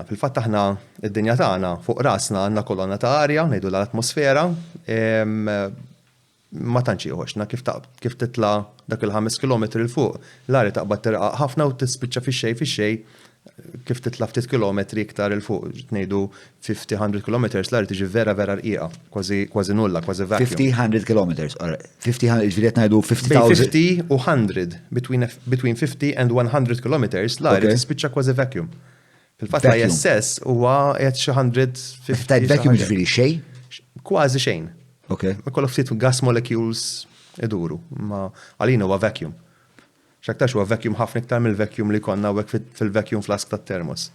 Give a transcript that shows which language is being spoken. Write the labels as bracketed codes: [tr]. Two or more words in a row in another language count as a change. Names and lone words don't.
[mt] Fil-fatt aħna id-dinja tagħna fuq rasna għandna kolonna ta' arja ngħidu l-atmosfera ma tantx jieħoxna kif titla' dak il-5 kilometri l fuq l-arja taqbad terqaq ħafna u tispiċċa fix-xejn kif titla' ftit kilometri iktar il fuq ngħidu 50-100 kilometers l-arja tiġi vera rqiqa, kważi nulla, kważi vacuum. 50-100 kilometers, 50 ġifieri ngħidu 50,000. 50 u 100 [en] between 50 and 100 kilometers [mt] l-arja tispiċċa kważi vacuum. Fil-fatt ISS huwa qed xi 150. Vacuum ġifieri xejn? Kważi xejn. Okay. Kollok ftit [en] gas molecules [mt] iduru, ma għalina huwa vacuum. X'aktarx huwa vacuum ħafna iktar mill-vacuum li konna hekk fil- [en] vacuum flask [mt] tat-termos.